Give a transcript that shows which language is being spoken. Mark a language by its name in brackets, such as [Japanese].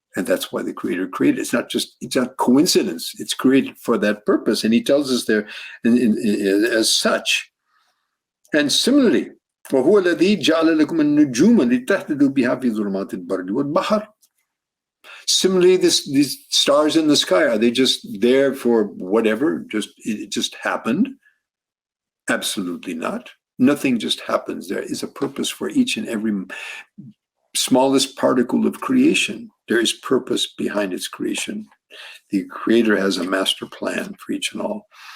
[English] And that's why the creator created it. It's not coincidence. It's created for that purpose. And he tells us there as such. And similarly, [Arabic] وَهُوَ الَّذِي جَعَلَ لَكُمُ النُّجُومَ لِتَهْتَدُوا بِهَا فِي ظُلُمَاتِ الْبَرِّ وَالْبَحْرِ. [English] Similarly, these stars in the sky, are they just there for whatever? It just happened? Absolutely not. Nothing just happens. There is a purpose for each and every smallest particle of creation. There is purpose behind its creation. The creator has a master plan for each and all.